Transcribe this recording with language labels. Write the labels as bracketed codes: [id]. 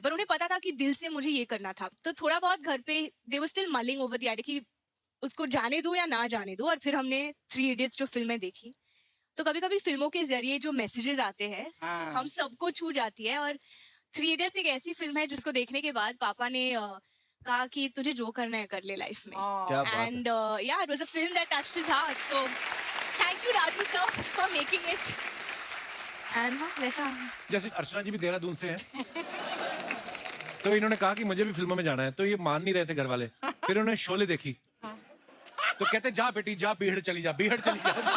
[hi] पर उन्हें पता था कि दिल से मुझे ये करना था, तो थोड़ा बहुत घर पे [en] they were still mulling over the idea [hi] कि उसको जाने दो या ना जाने दो। और फिर हमने 3 इडियट्स जो फिल्में देखी, तो कभी कभी फिल्मों के जरिए जो मैसेजेस आते हैं हाँ। हम सबको छू जाती है। और 3 इडियट्स एक ऐसी फिल्म है जिसको देखने के बाद पापा ने कहा कि तुझे जो करना है कर ले लाइफ में। क्या बात है। [en] And yeah, it was a film that touched his heart. So thank you Raju sir for making it. [hi] And हाँ, वैसा जैसे अर्चना जी भी देहरादून से हैं, तो इन्होंने कहा कि मुझे भी फिल्मों में जाना है, तो ये मान नहीं रहे थे घर वाले। फिर उन्होंने शोले देखी, तो कहते जा बेटी जा, बीहड़ चली जा, बीहड़ चली जा।